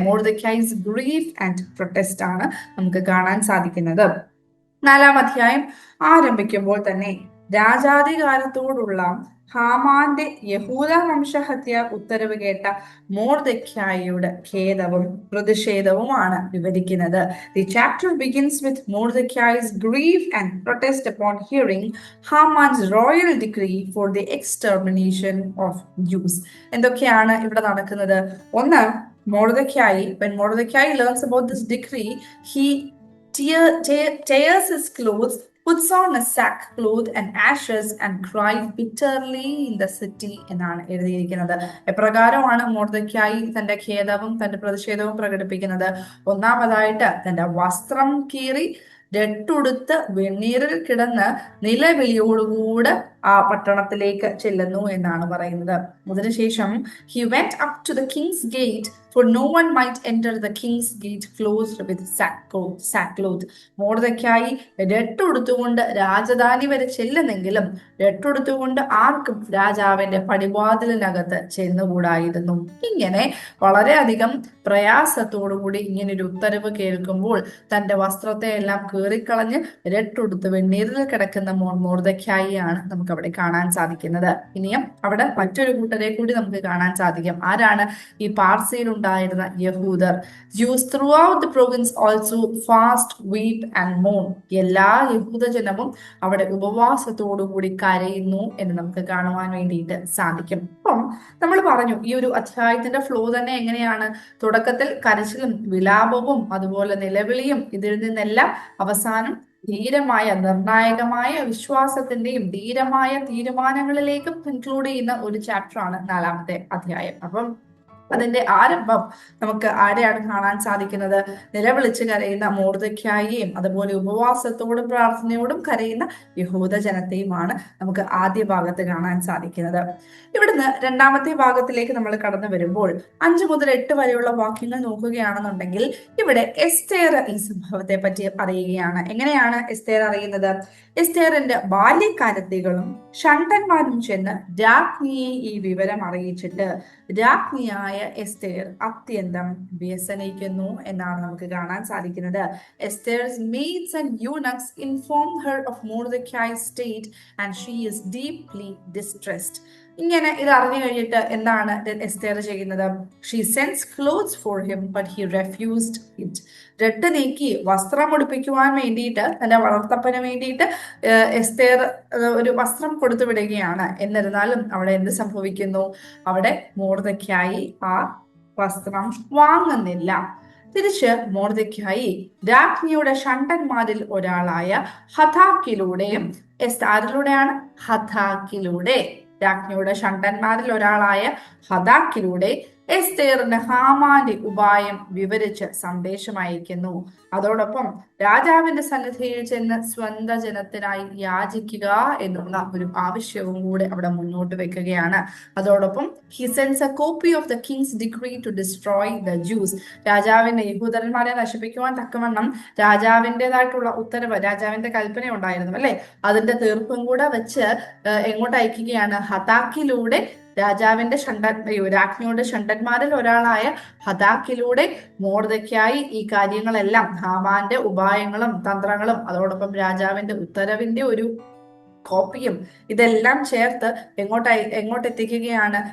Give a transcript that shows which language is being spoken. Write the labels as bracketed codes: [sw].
[en] Mordecai's grief and protest [ml] ആണ് നമുക്ക് കാണാൻ സാധിക്കുന്നത്. 4-ാം അധ്യായം ആരംഭിക്കുമ്പോൾ തന്നെ രാജാധികാരത്തോടുള്ള ഹാമാന്റെ യഹൂദ വംശഹത്യ ഉത്തരവ് കേട്ട മോർദെഖായിയുടെ ഖേദവും പ്രതിഷേധവുമാണ് വിവരിക്കുന്നത്. [en] The chapter begins with Mordecai's grief and protest upon hearing Haman's royal decree for the extermination of Jews. [ml] എന്തൊക്കെയാണ് ഇവിടെ നടക്കുന്നത്? ഒന്ന്, [en] when Mordecai learns about this decree, he tears his clothes, puts on a sackcloth and ashes and cried bitterly in the city [ml] എന്നാണ് എഴുതിയിരിക്കുന്നത്. എപ്രകാരമാണ് മോർദെഖായി തന്റെ ഖേദവും തന്റെ പ്രതിഷേധവും പ്രകടിപ്പിക്കുന്നത്? ഒന്നാമതായിട്ട് തന്റെ വസ്ത്രം കീറി രട്ടുടുത്ത് വെണ്ണീരിൽ കിടന്ന് നിലവിളിയോടുകൂടെ ആ പട്ടണത്തിലേക്ക് ചെല്ലുന്നു എന്നാണ് പറയുന്നത്. [en] അതിനുശേഷം he went up to the king's gate for no one might enter the king's gate closed with sackcloth. [ml] മോർദെഖായി രട്ടുടുത്തുകൊണ്ട് Rajdhani വരെ ചെല്ലുന്നെങ്കിലും രട്ടുടുത്തുകൊണ്ട് ആർക്കും രാജാവിന്റെ പടിവാതിലിനകത്ത് ചെന്നുകൂടായിരുന്നു. ഇങ്ങനെ വളരെയധികം പ്രയാസത്തോടുകൂടി ഇങ്ങനൊരു ഉത്തരവ് കേൾക്കുമ്പോൾ തന്റെ വസ്ത്രത്തെ എല്ലാം കീറിക്കളഞ്ഞ് രട്ടുടുത്ത് വെണ്ണീരിൽ കിടക്കുന്ന മോർദെഖായിയാണ് നമുക്ക് അവിടെ കാണാൻ സാധിക്കുന്നത്. ഇനിയും അവിടെ മറ്റൊരു കൂട്ടരെ കൂടി നമുക്ക് കാണാൻ സാധിക്കും. ആരാണ്? ഈ പാർസിയിൽ ഉണ്ടായിരുന്ന യഹൂദർ. [en] Jews throughout the province also fast, weep and mourn. [ml] എല്ലാ യഹൂദജനവും അവിടെ ഉപവാസത്തോടുകൂടി കരയുന്നു എന്ന് നമുക്ക് കാണുവാൻ വേണ്ടിയിട്ട് സാധിക്കും. അപ്പം നമ്മൾ പറഞ്ഞു ഈ ഒരു അധ്യായത്തിന്റെ ഫ്ലോ തന്നെ എങ്ങനെയാണ്? തുടക്കത്തിൽ കരച്ചിലും വിലാപവും അതുപോലെ നിലവിളിയും, ഇതിൽ നിന്നെല്ലാം അവസാനം ധീരമായ നിർണായകമായ വിശ്വാസത്തിന്റെയും ധീരമായ തീരുമാനങ്ങളിലേക്കും ഇൻക്ലൂഡ് ചെയ്യുന്ന ഒരു ചാപ്റ്ററാണ് 4-ാമത്തെ അധ്യായം. അപ്പം അതിന്റെ ആരംഭം നമുക്ക് ആരെയാണ് കാണാൻ സാധിക്കുന്നത്? നിലവിളിച്ച് കരയുന്ന മോർദെഖായിയെയും അതുപോലെ ഉപവാസത്തോടും പ്രാർത്ഥനയോടും കരയുന്ന യഹൂദ ജനത്തെയുമാണ് നമുക്ക് ആദ്യ ഭാഗത്ത് കാണാൻ സാധിക്കുന്നത്. ഇവിടുന്ന് 2-ാമത്തെ ഭാഗത്തിലേക്ക് നമ്മൾ കടന്നു വരുമ്പോൾ 5 മുതൽ 8 വരെയുള്ള വാക്യങ്ങൾ നോക്കുകയാണെന്നുണ്ടെങ്കിൽ ഇവിടെ എസ്തേർ ഈ സംഭവത്തെ പറ്റി അറിയുകയാണ്. എങ്ങനെയാണ് എസ്തേർ അറിയുന്നത്? എസ്തേറിന്റെ ബാല്യക്കാരത്തികളും ഷണ്ഡന്മാരും ചെന്ന് രാജ്ഞിയെ ഈ വിവരം അറിയിച്ചിട്ട് രാജ്ഞിയായ എസ്തേർ അത്യന്തം വ്യസനിക്കുന്നു എന്നാണ് നമുക്ക് കാണാൻ സാധിക്കുന്നത്. [en] Esther's maids and eunuchs inform her of Mordecai's state and she is deeply distressed. [ml] ഇങ്ങനെ ഇത് അറിഞ്ഞു കഴിഞ്ഞിട്ട് എന്താണ് എസ്തേർ ചെയ്യുന്നത്? [en] She sends clothes for him but he refused it. [ml] രട്ട് നീക്കി വസ്ത്രം ഉടുപ്പിക്കുവാൻ വേണ്ടിയിട്ട് തന്റെ വളർത്തപ്പന് വേണ്ടിയിട്ട് എസ്തേർ ഒരു വസ്ത്രം കൊടുത്തു വിടുകയാണ്. എന്നിരുന്നാലും അവിടെ എന്ത് സംഭവിക്കുന്നു? അവിടെ മോർദെഖായി ആ വസ്ത്രം വാങ്ങുന്നില്ല. തിരിച്ച് മോർദെഖായി രാജ്ഞിയുടെ ഷണ്ഡന്മാരിൽ ഒരാളായ ഹഥാക്കിലൂടെയും ആരിലൂടെയാണ്? ഹഥാക്കിലൂടെ രാജ്ഞിയുടെ ഷണ്ഡന്മാരിൽ ഒരാളായ ഹദാക്കിലൂടെ എസ്തേറിന് ഹാമാന്റെ ഉപായം വിവരിച്ച് സന്ദേശം അയക്കുന്നു. അതോടൊപ്പം രാജാവിന്റെ സന്നിധിയിൽ ചെന്ന് സ്വന്തം ജനത്തിനായി യാചിക്കുക എന്നുള്ള ഒരു ആവശ്യവും കൂടെ അവിടെ മുന്നോട്ട് വെക്കുകയാണ്. [en] അതോടൊപ്പം he sends a copy of the king's decree to destroy the Jews. [ml] രാജാവിന്റെ യഹൂദന്മാരെ നശിപ്പിക്കുവാൻ തക്കവണ്ണം രാജാവിൻ്റെതായിട്ടുള്ള ഉത്തരവ്, രാജാവിന്റെ കൽപ്പന ഉണ്ടായിരുന്നു അല്ലെ, അതിന്റെ തീർപ്പും കൂടെ വെച്ച് എങ്ങോട്ട് അയക്കുകയാണ്? ഹതാക്കിലൂടെ രാജാവിന്റെ രാജ്ഞിയുടെ ഷണ്ഡന്മാരിൽ ഒരാളായ ഹതാക്കിലൂടെ മോർദെഖായി ഈ കാര്യങ്ങളെല്ലാം, ഹാമാന്റെ ഉപായങ്ങളും തന്ത്രങ്ങളും അതോടൊപ്പം രാജാവിന്റെ ഉത്തരവിന്റെ ഒരു കോപ്പിയും ഇതെല്ലാം ചേർത്ത് എങ്ങോട്ട് എത്തിക്കുകയാണ്?